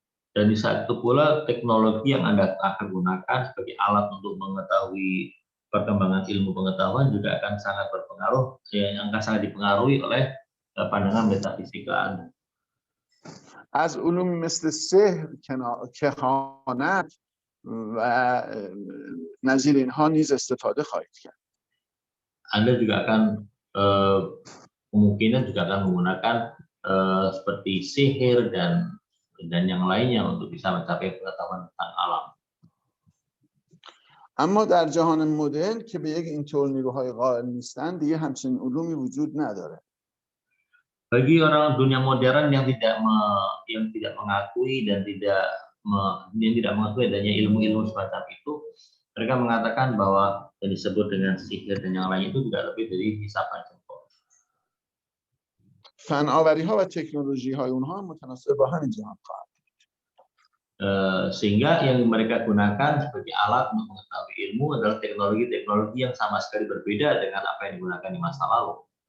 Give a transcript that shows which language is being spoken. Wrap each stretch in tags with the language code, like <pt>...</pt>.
<id>Dan di saat itu pula teknologi yang Anda akan gunakan sebagai alat untuk mengetahui perkembangan ilmu pengetahuan juga akan sangat berpengaruh, yang akan sangat dipengaruhi oleh pandangan metafisika Anda.</id> <fa>از علوم مثل سحر، کهانت و نظیر اینها نیز استفاده خواهید کرد.</fa> <id>Anda juga akan kemungkinan juga akan menggunakan seperti sihir dan yang lainnya untuk bisa mencapai pengetahuan tentang alam.</id> <fa>اما در جهان مدرن که به یک اینطور نیروهای قائل نیستند دیگه همچین علومی وجود نداره.</fa> <id>Bagi orang dunia modern yang tidak mengakui dan tidak mengakui adanya ilmu-ilmu semacam itu, mereka mengatakan bahwa yang disebut dengan sihir dan yang lain itu tidak lebih dari hisapan jempol.</id> <fa>فناوری‌ها و تکنولوژی‌های اونها متناسب با همین جهان خواهد.</fa> <id>Sehingga yang mereka gunakan sebagai alat untuk mengetahui ilmu adalah teknologi-teknologi yang sama sekali berbeda dengan apa yang digunakan di masa lalu.</id>